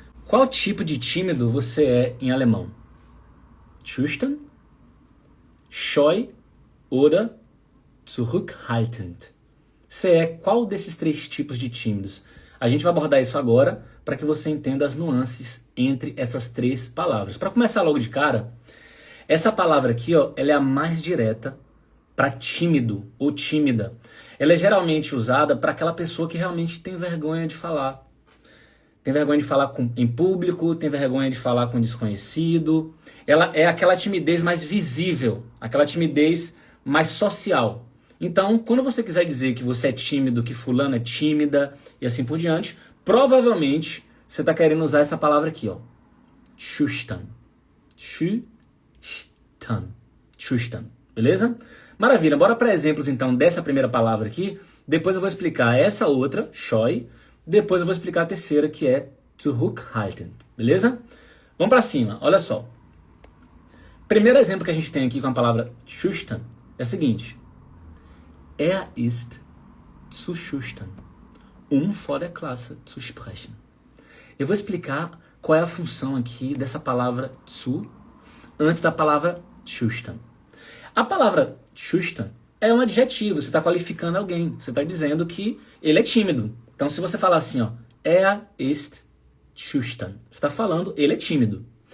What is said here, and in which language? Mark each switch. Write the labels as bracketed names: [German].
[Portuguese] Qual tipo de tímido você é em alemão? [German] Schüchtern, scheu oder zurückhaltend? [Portuguese] Você é qual desses 3 tipos de tímidos? A gente vai abordar isso agora para que você entenda as nuances entre essas 3 palavras. Para começar logo de cara, essa palavra aqui, ó, ela é a mais direta para tímido ou tímida. Ela é geralmente usada para aquela pessoa que realmente tem vergonha de falar. Tem vergonha de falar em público, tem vergonha de falar com desconhecido. Ela é aquela timidez mais visível, aquela timidez mais social. Então, quando você quiser dizer que você é tímido, que fulano é tímida e assim por diante, provavelmente você está querendo usar essa palavra aqui, ó. [German] Schüchtern. Schüchtern. Schüchtern. [Portuguese] Beleza? Maravilha. Bora para exemplos então dessa primeira palavra aqui. Depois eu vou explicar essa outra, scheu. Depois eu vou explicar a terceira, que é zurückhaltend. Beleza? Vamos para cima. Olha só. Primeiro exemplo que a gente tem aqui com a palavra schüchtern é o seguinte. [German] Er ist zu schüchtern, vor der Klasse zu sprechen. [Portuguese] Eu vou explicar qual é a função aqui dessa palavra zu antes da palavra schüchtern. A palavra schüchtern é um adjetivo, você está qualificando alguém, você está dizendo que ele é tímido. Então se você falar assim, ó, [German] er ist schüchtern, [Portuguese] você está falando ele é tímido.